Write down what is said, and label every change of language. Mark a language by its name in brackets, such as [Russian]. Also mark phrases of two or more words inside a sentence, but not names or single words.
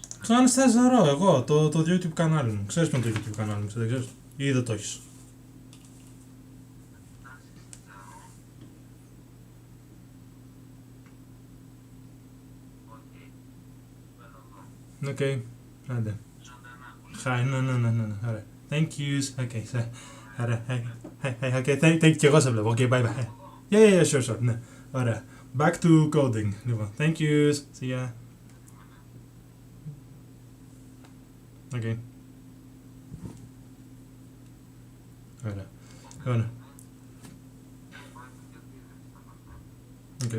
[Greek] αν σταζαρώ εγώ το YouTube κανάλι μου. Ξέρεις ποιο είναι το YouTube κανάλι μου, δεν ξέρεις? Ή δεν το έχεις? Okay, άντε. [English] Hi, no. Ωραία. Thank yous. Okay, so. Ωραία. Hey, okay, thank you. [Greek] Και εγώ σε βλέπω. [English] Okay, bye bye. Yeah, sure. [Greek] Ναι. Ωραία. [English] Back to coding. Λοιπόν, thank yous. See ya. Okay. [Greek] Ωραία. [English] Okay.